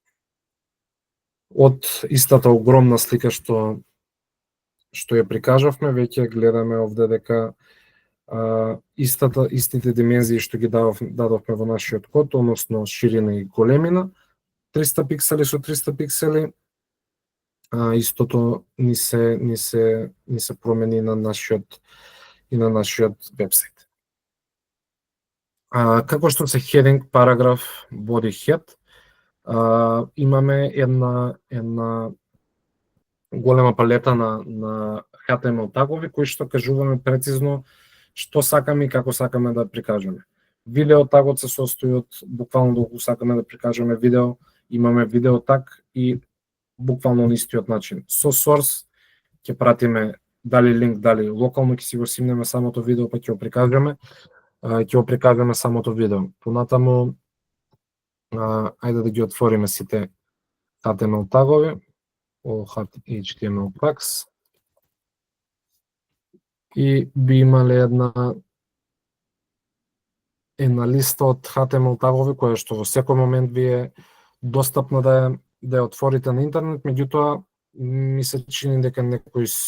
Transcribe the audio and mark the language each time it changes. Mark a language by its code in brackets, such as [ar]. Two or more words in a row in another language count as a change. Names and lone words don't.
[mk] Од истата огромна слика што ја прикажавме, веќе гледаме овде дека истите димензии што ги дадовме во нашиот код, односно ширина и големина, 300 пиксели со 300 пиксели, истото ни се промени на нашиот вебсайт. Како што се heading, параграф, body head, имаме една голема палета на HTML тагови кои што кажуваме прецизно што сакаме и како сакаме да прикажеме. Видео тагот се состои од буквално доколку сакаме да прикажеме видео, имаме видео таг и буквално на истиот начин. Со source ќе пратиме дали линк, дали локално ќе си го симнеме самото видео па ќе го прикажеме самото видео. Понатаму ајде да ги отвориме сите HTML тагови, [en] all HTML tags, [mk] и би имале една листа од HTML тагови која што во секој момент ви е достапна да ја отворите на интернет, меѓутоа ми се чини дека некои